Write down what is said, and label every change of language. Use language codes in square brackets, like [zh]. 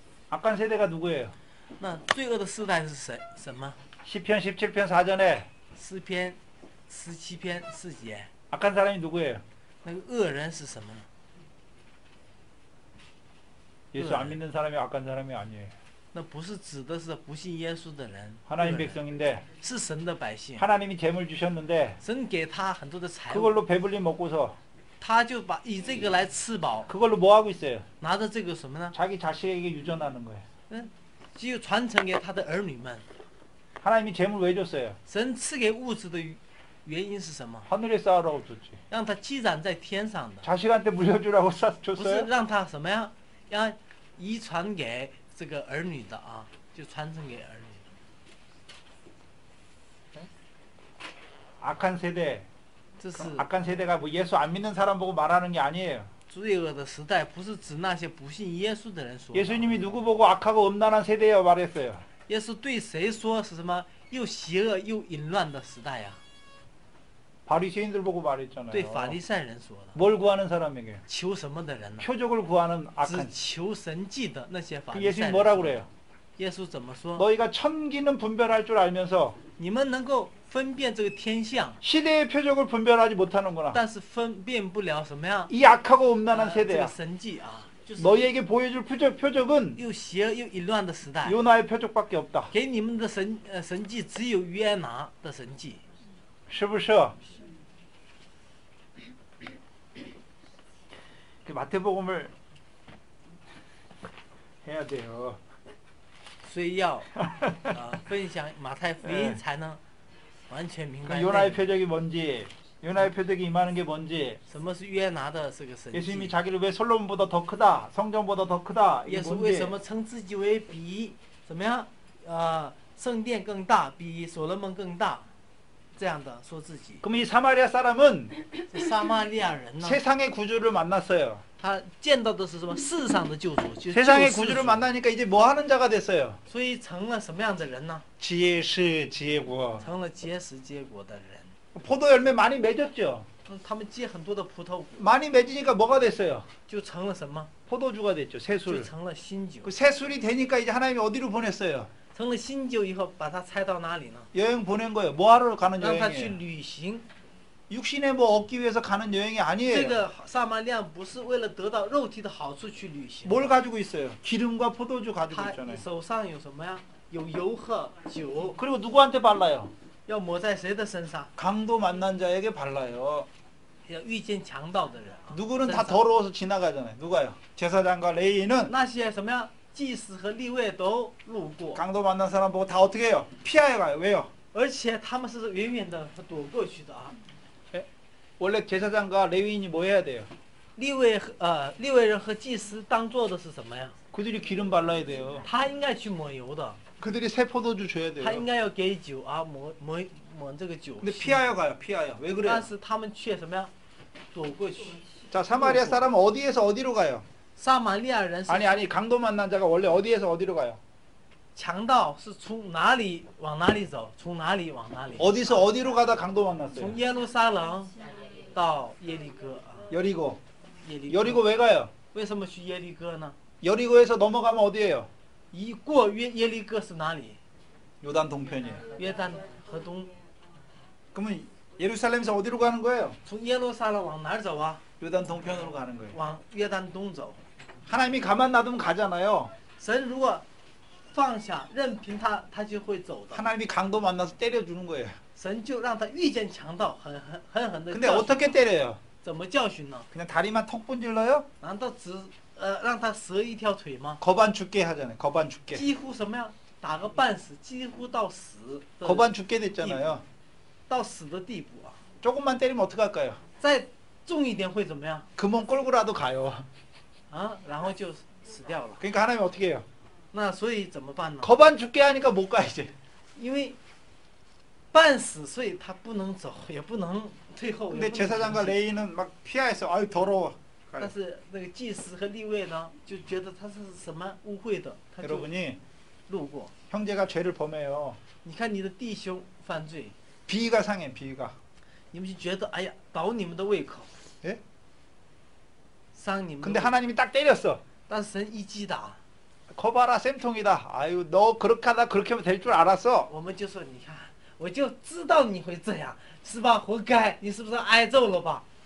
[ko] 악한 세대가 누구예요? [zh] 那罪恶的世代是谁？什么？ [ko] 시편 17편 4절에 [zh] 诗篇17篇4节， [ko] 악한 사람이 누구예요? [zh] 那个恶人是什么呢？ [ko] 예수 안 믿는 사람이 악한 사람이 아니에요. [zh] 那不是指的是不信耶稣的人， [ko] 하나님 [zh] 恶人 [ko] 백성인데 [zh] 是神的百姓， [ko] 하나님이 재물 주셨는데 [zh] 神给他很多的财物， [ko] 그걸로 배불리 먹고서 [zh] 他就把以这个来吃饱， [ko] 그걸로 뭐 하고 있어요? [zh] 拿着这个什么呢？ [ko] 자기 자식에게 유전하는 거예요. [zh] 只有传承给他的儿女们。 [ko] 하나님이 재물 왜 줬어요? [zh] 神赐给物质的原因是什么？ [ko] 하늘에 쌓으라고 줬지. [zh] 让他积攒在天上的， [ko] 자식한테 물려주라고 [zh] 不是 [ko] 줬어요? [zh] 让他什么呀？要遗传给这个儿女的啊，就传承给儿女的。 [ko] 악한 세대. [zh] 这是 [ko] 악한 세대가 뭐 예수 안 믿는 사람 보고 말하는 게 아니에요. [zh] 罪恶的时代，不是指那些不信耶稣的人说的。 [ko] 예수님이 누구 보고 악하고 음란한 세대여 말했어요. [zh] 耶稣对谁说是什么？又邪恶又淫乱的时代呀、 [ko] 바리새인들 보고 말했잖아요. [zh] 对法利赛人说的。 [ko] 뭘 구하는 사람에게? [zh] 求什么的人呢？ [ko] 표적을 구하는 [zh] 只 [ko] 악한. [zh] 求神迹的那些法 [ko] 그 [zh] 利赛 [ko] 예수님 [zh] 人。 [ko] 뭐라고 그래요? [zh] 耶稣怎么说？ [ko] 너희가 천기는 분별할 줄 알면서 [zh] 你们能够分辨这个天象， [ko] 시대의 표적을 분별하지 못하는구나. [zh] 但是分辨不了什么呀？ [ko] 이 악하고 음란한 [zh] 这个 [ko] 세대야. [zh] 神迹啊，就是 [ko] 너희에게 보여줄 표적은 [zh] 又邪恶又淫乱的时代。 [ko] 요나의 표적밖에 없다. [zh] 给你们的神迹只有约拿的神迹。是不是? [ko] 그 마태복음을 해야 돼요. [zh] 所以要分享马太福音，才能完全明白 [ko] 그 요나의 표적이 뭔지, 요나의 표적이 임하는 게 뭔지, [zh] 什么是约拿的这个神 [ko] 예수님이 [zh] 迹。 [ko] 자기를 왜 솔로몬보다 더 크다, 성전보다 더 크다, [zh] 耶 [ko] 이게 [zh] 稣为什 [ko] 뭔지 [zh] 么称自己为比怎么样？圣殿更大，比所罗门更大，这样的说自己。 [ko] 그럼 이 사마리아 사람은 [zh] 这撒玛利亚人呢， [ko] 세상의 구주를 만났어요. [zh] 他见到的是什么？世上的救主，就是救 [ko] 세상의 [zh] 世 [ko] 구주를 [zh] 主。 [ko] 만나니까 이제 뭐 하는 자가 됐어요? [zh] 所以成了什么样的人呢？ [ko] 지혜시 지혜고. [zh] 成了结实结果的人。 [ko] 포도 열매 많이 맺었죠. [zh] 他们结很多的葡萄果， [ko] 많이 맺으니까 뭐가 됐어요? [zh] 就成了什么？ [ko] 포도주가 됐죠. 새술. [zh] 成了新酒 [ko] 그 。 새술이 되니까 이제 하나님이 어디로 보냈어요? [zh] 成了新酒以后，把他拆到哪里呢？ [ko] 여행 보낸 거예요. 뭐 하러 가는 [zh] 让他去 [ko] 여행이에요? [zh] 旅行。 [ko] 육신에 뭐 얻기 위해서 가는 여행이 [zh] 这 [ko] 아니에요. [zh] 个撒玛利亚不是为了得到肉体的好处去旅行， [ko] 뭘 가지고 있어요? 기름과 포도주 가지고 [zh] 他 [ko] 있잖아요. [zh] 手上有什么呀？有油和酒， [ko] 그리고 누구한테 발라요? [zh] 要抹在谁的身上？ [ko] 강도 만난 자에게 발라요. [zh] 要遇见强盗的人啊。 [ko] 누구는 [zh] 身 [ko] 다 [zh] 上 [ko] 더러워서 지나가잖아요. 누가요? 제사장과 레위인은 [zh] 那些什么呀？祭司和利未都路过， [ko] 강도 만난 사람 보고 다 어떻게 해요? 피하여 가요. 왜요? [zh] 而且他们是远远的躲过去的啊。 [ko] 원래 제사장과 레위인이 뭐 해야 돼요? [zh] 利未人和祭司当做的是什么呀？ [ko] 그들이 기름 발라야 돼요. [zh] 他应该去抹油的， [ko] 그들이 새 포도주 줘야 [zh] 他应 [ko] 돼요. [zh] 该要给酒啊，抹这个酒。 [ko] 근데 피하여 가요. 피하여. 왜 그래요? [zh] 但是他们却什么呀？躲过去。 [ko] 자, 사마리아 사람은 어디에서 어디로 가요? [zh] 撒玛利亚人是 [ko] 아니 강도 만난 자가 원래 어디에서 어디로 가요? [zh] 强盗，是从哪里往哪里走，从哪里往哪里。 [ko] 어디서 어디로 가다 강도 만났어요? [zh] 从耶路撒冷到耶利哥啊， [ko] 여리고. [zh] 耶利 [ko] 여리고 [zh] 哥。 [ko] 왜 가요? [zh] 为什么去耶利哥呢？ [ko] 여리고에서 넘어가면 어디예요? [zh] 一过耶利哥是哪里？ [ko] 요단 동편이에요. [zh] 约旦河东。 [ko] 그러면 예루살렘에서 어디로 가는 거예요? [zh] 从耶路撒冷往哪儿走啊？ [ko] 요단 동편으로 가는 거예요. [zh] 往约旦东走。 [ko] 하나님이 가만 놔두면 가잖아요. [zh] 神如果放下任凭他，他就会走的。 [ko] 하나님이 강도 만나서 때려주는 거예요. [zh] 神就让他遇见强盗，狠狠的 [ko] 근데 어떻게 때려요? [zh] 怎么教训呢？ [ko] 그냥 다리만 턱 분질러요? [zh] 难道只让他折一条腿吗？ [ko] 거반 죽게 하잖아요. 거반 죽게. [zh] 几乎什么呀？打个半死，几乎到死的 [ko] 거반 죽게 됐잖아요. [zh] 到死的地步啊！ [ko] 조금만 때리면 어떡할까요? [zh] 再重一点会怎么样？ [ko] 그 몸 끌고라도 가요. [zh] 啊，然后就死掉了。 [ko] 그러니까 하나님 어떻게 해요? [zh] 那所以怎么办呢？ [ko] 거반 죽게 하니까 못 가 이제. [zh] 因为半死，所以他不能走，也不能退后。 [ko] 근데 제사장과 레위는 막 피하였어. 아유 더러워. [zh] 但是那个祭司和利未呢，就觉得他是什么污秽的，他就 [ko] 여러분이 [zh] 路过。 [ko] 형제가 죄를 범해요. [zh] 你看你的弟兄犯罪， [ko] 비위가 상해. 비위가. [zh] 你们就觉得哎呀，倒你们的胃口， [ko] 예? [zh] 伤你们的 [ko] 근데 [zh] 胃口。 [ko] 하나님이 딱 때렸어. [zh] 但是神一击打， [ko] 거봐라 쌤통이다. 아유 너 그렇게 하다 그렇게 하면 될 줄 알았어. [zh] 我们就说你看，我就知道你会这样，是吧？活该，你是不是挨揍了吧？